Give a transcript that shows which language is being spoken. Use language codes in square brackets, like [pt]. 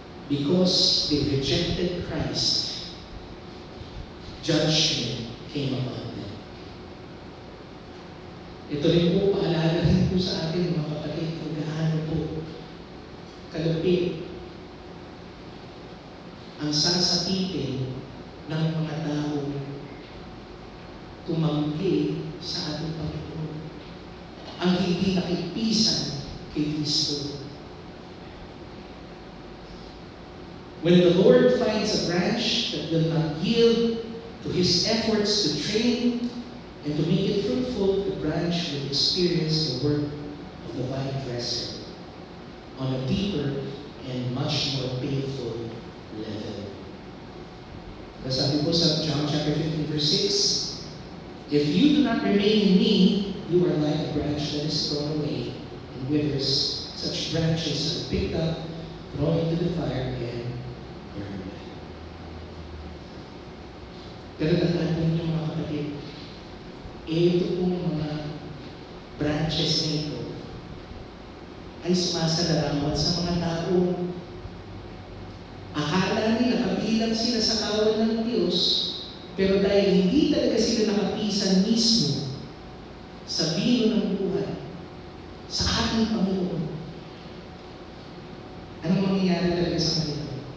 [en] Because they rejected Christ, judgment came upon them. [tl] Ito rin po, paalala rin po sa atin, mga kapatid, kung gaano po kalupit ang sasapitin ng mga taong tumanggi sa ating Panginoon. Ang hindi nakipisan kay Kristo. [en] When the Lord finds a branch that will not yield to His efforts to train and to make it fruitful, the branch will experience the work of the vine dresser on a deeper and much more painful level. [tl] Sabi po sa [en] John chapter 15 verse 6, if you do not remain in me, you are like a branch that is thrown away and withers. Such branches are picked up, thrown into the fire, and burned. [tl] Pero tandaan po ninyo mga kapatid, ito pong mga branches na ito ay sumasalarawan sa mga taong akala nila kabilang sila sa kawan ng Diyos, pero dahil hindi talaga sila nakapisan mismo sa bino ng buhay, sa ating Panginoon, anong mangyayari talaga sa kanila?